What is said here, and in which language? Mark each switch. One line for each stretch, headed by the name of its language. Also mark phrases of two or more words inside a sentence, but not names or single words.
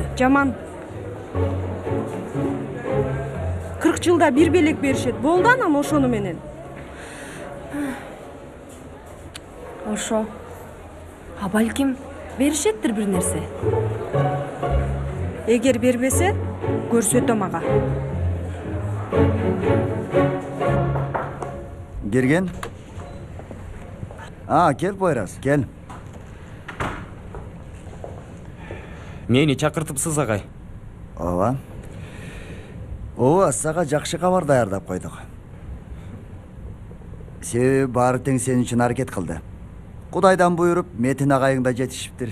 Kyrgyz: Жаман. 40 жылда bir белек беришет. Болду анам ошону менен. Ошо. А балким беришеттир бир нерсе. Эгер бербесе, көрсөтөм ага. Gergen?
Turkish: Gel Poyraz, gel.
Kyrgyz: Мени чакыртыпсыз, агай. Ооба, сага жакшы кабар даярдап койдук. Себеби баары тең сен үчүн аракет кылды. Кудайдан буйруп, Метин агайың да жетишиптир.